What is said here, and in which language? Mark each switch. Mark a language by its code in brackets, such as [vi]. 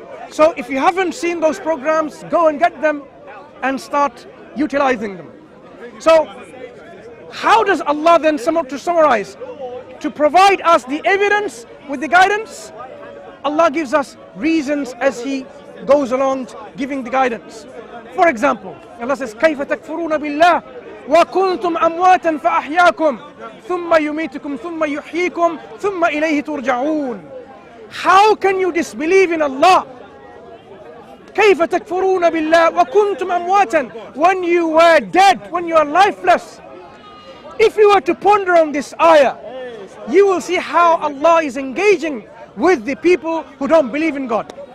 [en] So if you haven't seen those programs, go and get them and start utilizing them. So how does Allah then to summarize? To provide us the evidence with the guidance, Allah gives us reasons as He goes along giving the guidance. For example, Allah says, [ar] كَيْفَ تَكْفُرُونَ بِاللَّهِ وَكُنْتُمْ أَمْوَاتًا فَأَحْيَاكُمْ ثُمَّ يُمِيتُكُمْ ثُمَّ يُحْيِيكُمْ ثُمَّ إِلَيْهِ تُرْجَعُونَ. [en] How can you disbelieve in Allah? [ar] كَيْفَ تَكْفُرُونَ بِاللَّهِ وَكُنْتُمْ أَمْوَاتًا, [en] when you were dead, when you are lifeless. If you were to ponder on this ayah, you will see how Allah is engaging with the people who don't believe in God.